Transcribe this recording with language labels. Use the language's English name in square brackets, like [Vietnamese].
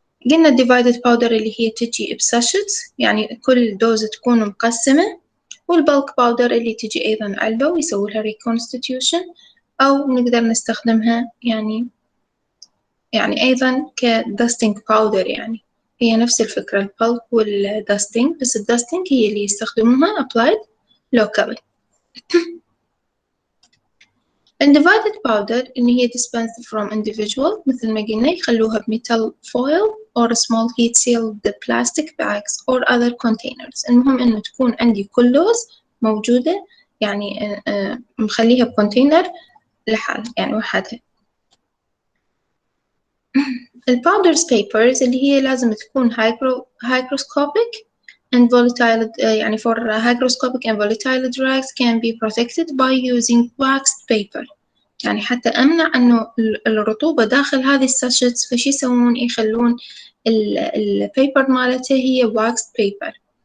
[Arabic] قلنا divided powder اللي هي تجي بساشتس يعني كل دوز تكون مقسمة، والبلك باودر اللي تجي أيضا علبة ويسوي لها reconstitution، أو نقدر نستخدمها يعني أيضا كدستنج باودر، يعني هي نفس الفكرة البلك والدستنج، بس الدستنج هي اللي يستخدموها [English] applied locally. الdivided powder إن هي dispensed from individual [Arabic] مثل ما قلنا يخلوها بميتال [English] foil or small heat sealed plastic bags or other containers. [Arabic] المهم إنه تكون عندي كل دوز موجودة يعني مخليها بكونتينر لحال يعني وحدها. [English] الباودرز papers [Arabic] اللي هي لازم تكون [English] hygroscopic and volatile يعني for hygroscopic and volatile drugs can be protected by using waxed paper. [Arabic] يعني حتى أمنع إنه الرطوبة داخل هذه الساشيتس، فشي يسوون يخلون البيبر مالته هي waxed paper.